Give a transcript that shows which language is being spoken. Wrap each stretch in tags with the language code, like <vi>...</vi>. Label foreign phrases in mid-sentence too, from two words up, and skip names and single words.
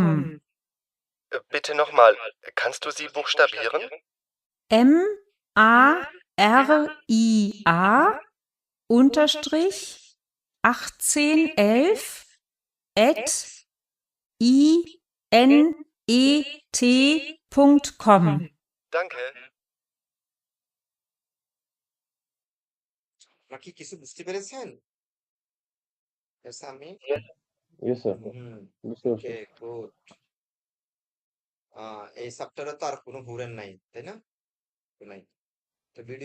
<de>Bitte nochmal, kannst du sie buchstabieren? ARIA unterstrich 1811 at inet.com. Danke.</de> <bn>আপনারা কি কিছু বুঝতে পেরেছেন? সামি?</bn> <en>Yes, sir. হুম,</en> <bn>বুঝতে পারছি।</bn> <en>okay, good.</en> <bn>এই চ্যাপ্টারে তো আর কোনো হুরেন নাই, তাই না? নাই। তো ভিডিও</bn>